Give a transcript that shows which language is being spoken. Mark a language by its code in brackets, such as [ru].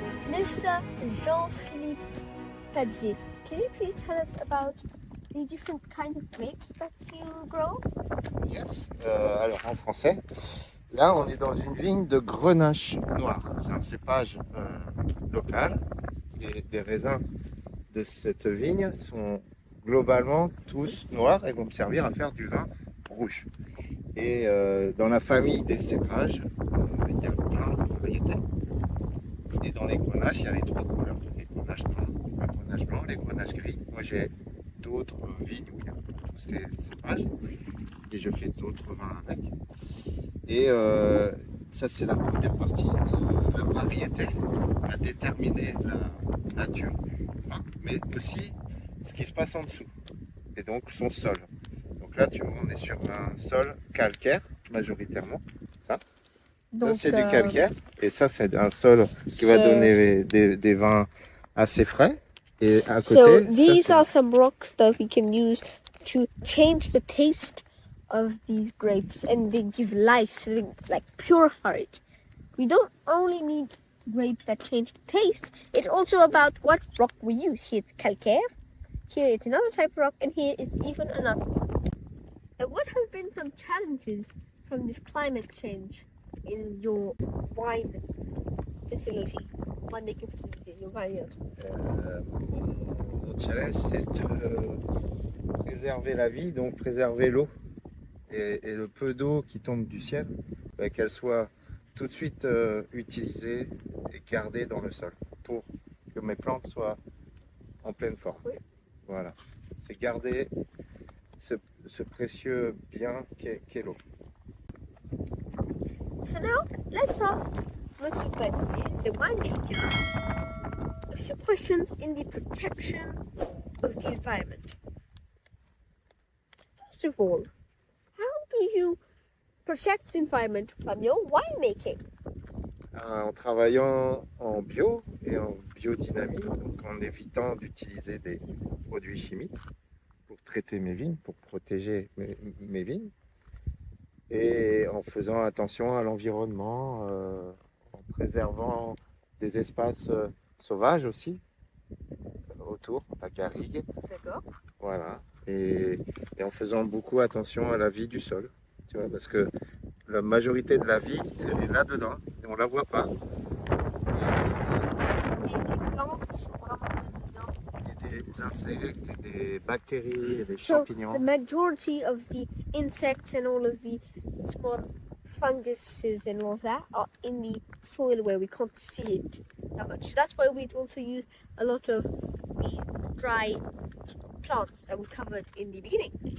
[en] Mr. Jean-Phillipe, can you please tell us about the different kinds of grapes that you grow? Yes. [fr] Alors en français, là on est dans une vigne de grenache noir. C'est un cépage local. Et des raisins de cette vigne sont globalement tous noirs et vont me servir à faire du vin rouge. Et dans la famille des cépages, il y a plein de variétés. Et dans les grenaches, il y a les trois couleurs. Les grenaches noirs, les grenaches blancs, les grenaches gris. Moi j'ai d'autres vignes où il y a tous ces cépages et je fais d'autres vins avec. Et ça c'est la première partie. La variété va déterminer la nature, hein, mais aussi ce qui se passe en dessous, et donc son sol. Donc là, tu vois, on est sur un sol calcaire, majoritairement. Ça c'est du calcaire, et ça, c'est un sol qui va donner des vins assez frais. Et à côté, [en] so these are some rocks that we can use to change the taste of these grapes, and they give life, so they like purify it. We don't only need grapes that change the taste, it's also about what rock we use. Here it's calcaire, here it's another type of rock, and here is even another. And what have been some challenges from this climate change in your wine facility, winemaking facility, your vineyard? [fr] Notre challenge, c'est de préserver la vie, donc préserver l'eau et le peu d'eau qui tombe du ciel, qu'elle soit tout de suite utilisée et gardée dans le sol pour que mes plantes soient en pleine forme. Oui. Voilà, c'est garder ce précieux bien qu'est l'eau. [en] So now let's ask Monsieur Patier, the winemaker, a few questions in the protection of the environment. First of all, how do you protect the environment from your winemaking? [fr] En travaillant en bio et en biodynamie, donc en évitant d'utiliser des produits chimiques pour traiter mes vignes, pour protéger mes vignes, et en faisant attention à l'environnement, en préservant des espaces sauvages aussi autour, la garrigue. D'accord. Voilà, et en faisant beaucoup attention à la vie du sol, tu vois, parce que la majorité de la vie elle est là-dedans et on la voit pas. Des plantes sont vraiment dedans. Il y a des insectes, des bactéries, des [en] So [fr] champignons. [en] the majority of the insects and all of the small funguses and all that are in the soil where we can't see it that much. That's why we also use a lot of the dry plants that we covered in the beginning.